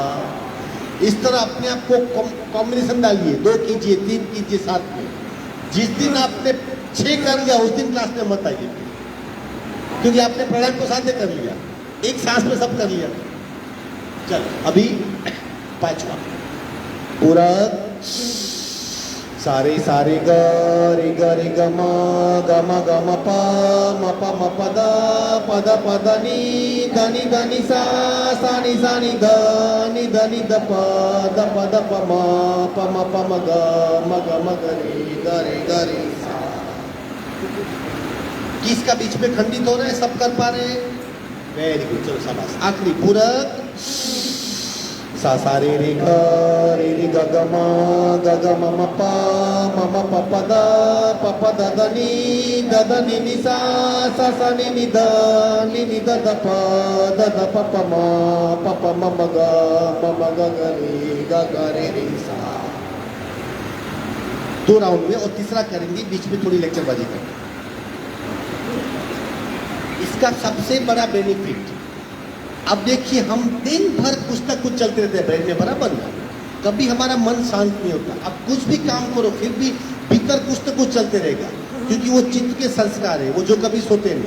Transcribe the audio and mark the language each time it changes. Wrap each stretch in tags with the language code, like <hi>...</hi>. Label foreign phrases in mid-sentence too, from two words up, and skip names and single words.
<hi>इस तरह अपने आप को कॉम्बिनेशन डालिए, 2 कीजिए, 3 कीजिए साथ में। जिस दिन आपने 6 कर लिया उस दिन क्लास में मत आइए, क्योंकि आपने प्राणायाम को साध्य कर लिया, एक सांस में सब कर लिया। चल अभी 5वां पूरा सारे सारे ग रे ग म ग म प म प द नि द नि सा नि द नि द प द प म ग म ग रे सा। किसका बीच में खंडित हो रहे हैं, सब कर पा रहे हैं?</hi> <en>very good,</en> <hi>चलो शाबाश। आखिरी पूरक सा सा रे रे ग ग म म प प द नि द नि सा सा नि द प प म ग रे सा। 2 राउंड में और तीसरा करेंगे, बीच में थोड़ी लेक्चरबाजी करेंगे। इसका सबसे बड़ा बेनिफिट, अब देखिए हम दिन भर कुछ ना कुछ चलते रहते हैं ब्रेन में, बराबर ना? कभी हमारा मन शांत नहीं होता। अब कुछ भी काम करो फिर भी भीतर कुछ ना कुछ चलते रहेगा, क्योंकि वो चित्त के संस्कार है, वो जो कभी सोते नहीं।</hi>